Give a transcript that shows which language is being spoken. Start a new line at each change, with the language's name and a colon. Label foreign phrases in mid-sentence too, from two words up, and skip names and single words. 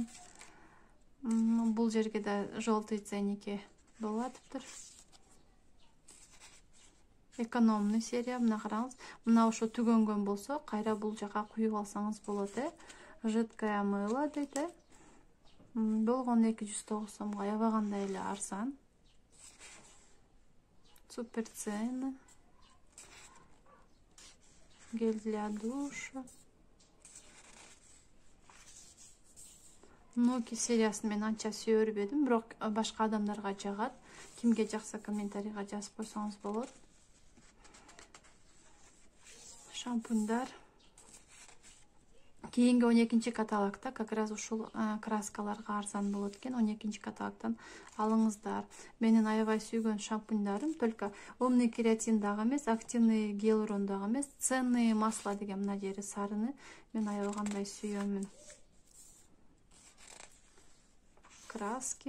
Kyrgyz: Бул жерге да
Russian: желтый ценники
Kyrgyz: болуп атыптыр.
Russian: Экономный серия,
Kyrgyz: мына караңыз. Мына ошо түгөнгөн болсо, кайра бул жака куюп алсаңыз болот.
Russian: Жидкое мыло
Kyrgyz: дейт. Болгону 209 сомго, аябагандай эле арзан.
Russian: Супер цены. Гель для душа.
Kyrgyz: Ноки сериясын мен анча сүйөрбөдүм, бирок башка адамдарга жагат. Кимге жакса комментарийга жазып койсоңуз болот. Шампуньдар. Кейинги 12-чи каталогда
Russian: как раз
Kyrgyz: ушул краскаларга арзан болот экен. 12-чи каталогдон алыңыздар. Менин аябай сүйгөн шампуньдарым
Russian: только умный кератин
Kyrgyz: дагы эмес,
Russian: активный гиалурон
Kyrgyz: дагы эмес,
Russian: ценные масла
Kyrgyz: деген мына жери сарыны мен аябагандай сүйөмүн. Краски.